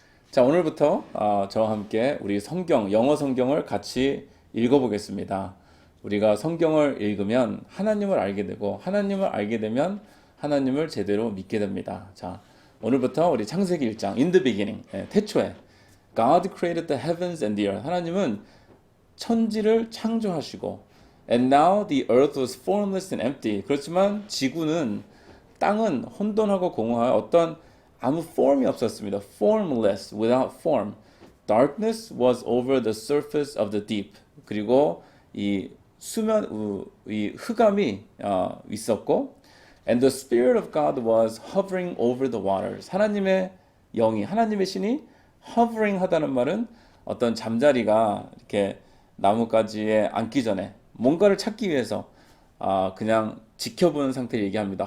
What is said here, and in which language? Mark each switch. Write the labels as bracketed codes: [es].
[ko] 자, 오늘부터 저와 함께 우리 성경, 영어 성경을 같이 읽어보겠습니다. 우리가 성경을 읽으면 하나님을 알게 되고 하나님을 알게 되면 하나님을 제대로 믿게 됩니다. 자, 오늘부터 우리 창세기 1장 [en] In the beginning, [ko] 태초에 [en] God created the heavens and the earth. [ko] 하나님은 천지를 창조하시고 [en] And now the earth was formless and empty. [ko] 그렇지만 지구는 땅은 혼돈하고 공허하여 어떤 아무 form이 없었습니다. [en] Formless, without form. Darkness was over the surface of the deep. [ko] 그리고 이 수면, 이 흑암이 있었고, [en] and the Spirit of God was hovering over the waters. [ko] 하나님의 영이, 하나님의 신이 hovering 하다는 말은 어떤 잠자리가 이렇게 나뭇가지에 앉기 전에 뭔가를 찾기 위해서 그냥 지켜보는 상태를 얘기합니다.